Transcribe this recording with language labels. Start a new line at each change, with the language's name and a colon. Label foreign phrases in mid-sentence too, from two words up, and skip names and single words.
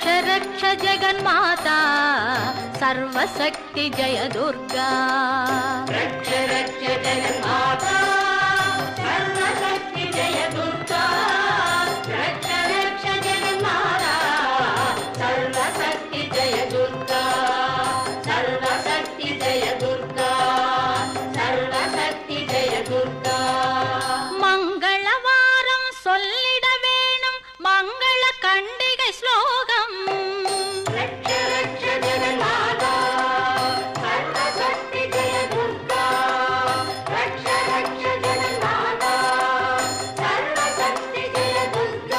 Sanskrit: रक्ष जगन्माता सर्वशक्ति जय दुर्गा, रक्ष रक्ष जगन्माता सर्वशक्ति जय दुर्गा, रक्ष रक्ष जगन्माता सर्वशक्ति जय दुर्गा, सर्वशक्ति जय दुर्गा, सर्वशक्ति जय दुर्गा.
Tamil: மங்களவாரம் சொல்லிட வேணும் மங்கள கண்டிகை ஸ்லோகம்,
Sanskrit: रक्ष रक्ष जगन्माता सर्वशक्ति जय दुर्गा, रक्ष रक्ष जगन्माता सर्वशक्ति जय दुर्गा.